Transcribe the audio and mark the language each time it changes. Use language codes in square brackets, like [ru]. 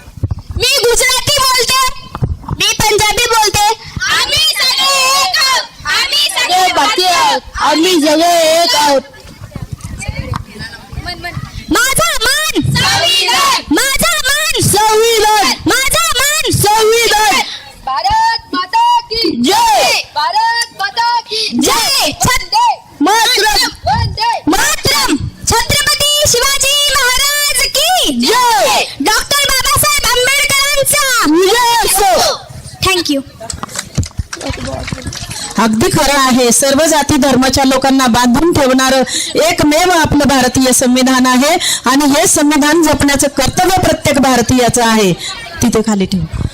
[mr] मी गुजराती बोलते. मी पंजाबी बोलते. आम्ही सगळे एक आहोत. आम्ही आम्ही सगळे एक आहोत. माझा मान संविधान, माझा मान संविधान, माझा मान संविधान. [hi] भारत माता की जय, भारत माता की जय. [sa] मातरम, मातरम. [hi] छत्रपती शिवाजी महाराज की जय. [mr] डॉक्टर बाबासाहेब आंबेडकरांचा थँक्यू. अगदी खरं आहे. सर्व जाती धर्माच्या लोकांना बांधून ठेवणारं एकमेव आपलं भारतीय संविधान आहे आणि हे संविधान जपण्याचं कर्तव्य प्रत्येक भारतीयाचं आहे. तिथे खाली ठेव.